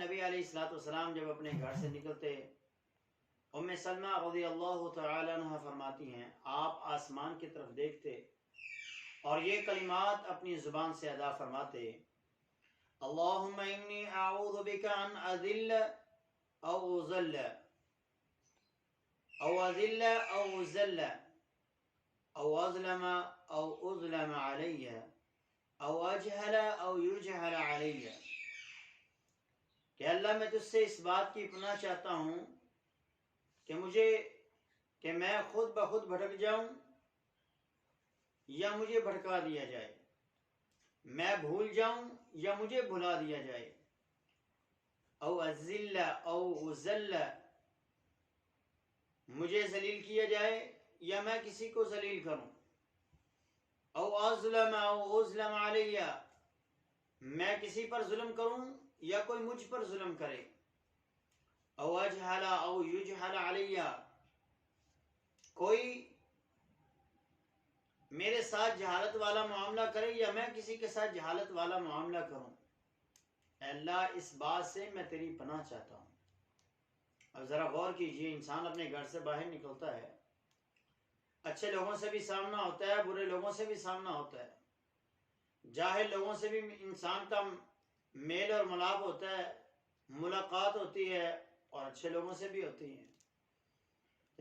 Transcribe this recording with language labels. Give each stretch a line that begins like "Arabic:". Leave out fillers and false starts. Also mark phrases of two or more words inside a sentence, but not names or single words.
Urdu: نبی علیہ الصلاۃ والسلام جب اپنے گھر سے نکلتے، ام سلمہ رضی اللہ تعالی عنہ فرماتی ہیں، آپ آسمان کی طرف دیکھتے اور یہ کلمات اپنی زبان سے ادا فرماتے،
Arabic: اللہم انی اعوذ بک ان اذل او اذل او اذل او اذل او اظلم او اظلم علی او اجہل او یجہل علی،
Urdu: کہ اللہ میں تجھ سے اس بات کی پناہ چاہتا ہوں کہ میں خود بخود بھٹک جاؤں یا مجھے بھٹکا دیا جائے، میں بھول جاؤں یا مجھے بھلا دیا جائے،
Arabic: او اذل او اذل،
Urdu: مجھے ذلیل کیا جائے یا میں کسی کو ذلیل کروں،
Arabic: او اظلم او اظلم علی،
Urdu: میں کسی پر ظلم کروں یا کوئی مجھ پر ظلم کرے،
Arabic: او اجہل او یجہل علی،
Urdu: کوئی میرے ساتھ جہالت والا معاملہ کرے یا میں کسی کے ساتھ جہالت والا معاملہ کروں، اے اللہ اس بات سے میں تیری پناہ چاہتا ہوں۔ اب ذرا غور کیجئے، انسان اپنے گھر سے باہر نکلتا ہے، اچھے لوگوں سے بھی سامنا ہوتا ہے، برے لوگوں سے بھی سامنا ہوتا ہے، جاہل لوگوں سے بھی انسان کا میل اور ملاپ ہوتا ہے، ملاقات ہوتی ہے، اور اچھے لوگوں سے بھی ہوتی ہے۔